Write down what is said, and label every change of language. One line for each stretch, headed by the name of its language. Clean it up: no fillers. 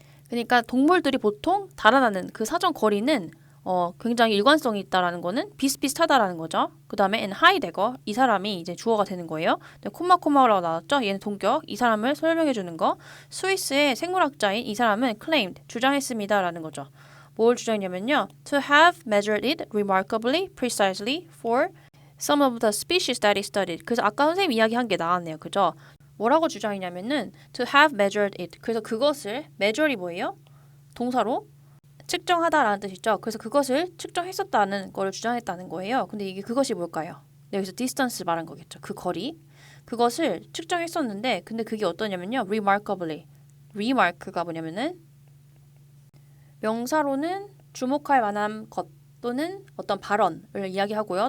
Korean: 그러니까 동물들이 보통 달아나는 그 사정 거리는 굉장히 일관성이 있다라는 거는 비슷비슷하다라는 거죠. 그 다음에 and Heidegger 이 사람이 이제 주어가 되는 거예요. 콤마라고 나왔죠. 얘는 동격 이 사람을 설명해 주는 거. 스위스의 생물학자인 이 사람은 claimed 주장했습니다라는 거죠. 뭘 주장했냐면요.
English: To have measured it remarkably precisely for some of the species that he studied.
Korean: 그래서 아까 선생님 이야기한 게 나왔네요. 그죠? 뭐라고 주장했냐면은
English: to have measured it.
Korean: 그래서 그것을 measure이 뭐예요? 동사로 측정하다라는 뜻이죠. 그래서 그것을 측정했었다는 거를 주장했다는 거예요. 근데 이게 그것이 뭘까요? 여기서 distance 말한 거겠죠. 그 거리. 그것을 측정했었는데 근데 그게 어떠냐면요. remarkably. remark가 뭐냐면은 명사로는 주목할 만한 것 또는 어떤 발언을 이야기하고요.